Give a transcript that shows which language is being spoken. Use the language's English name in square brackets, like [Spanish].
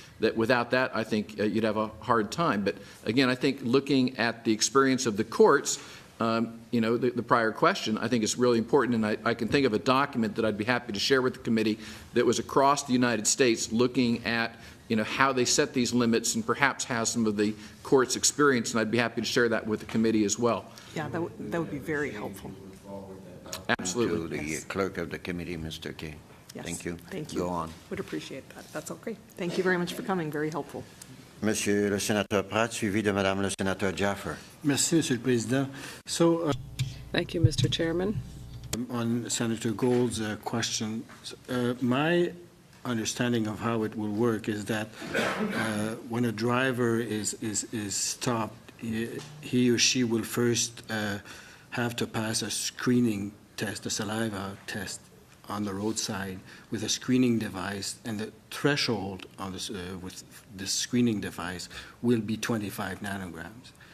[English] That without that, I think you'd have a hard time. But again, I think looking at the experience of the courts, the prior question, I think is really important, and I can think of a document that I'd be happy to share with the committee that was across the United States looking at how they set these limits and perhaps has some of the court's experience, and I'd be happy to share that with the committee as well. Yeah, that would be very helpful. Absolutely. To the clerk of the committee, Mr. Kay. Yes. Thank you. Thank you. Go on. Would appreciate that. That's okay. Thank you very much for coming. Very helpful. [French] Monsieur le sénateur Pratt, suivi de Madame le sénateur Jaffer. Merci, Monsieur le Président. [English] So, Thank you, Mr. Chairman. on Senator Gould's question, my understanding of how it will work is that when a driver is stopped, he or she will first have to pass a screening test, a saliva test on the roadside with a screening device, and the threshold on this, with this screening device will be 25 nanograms.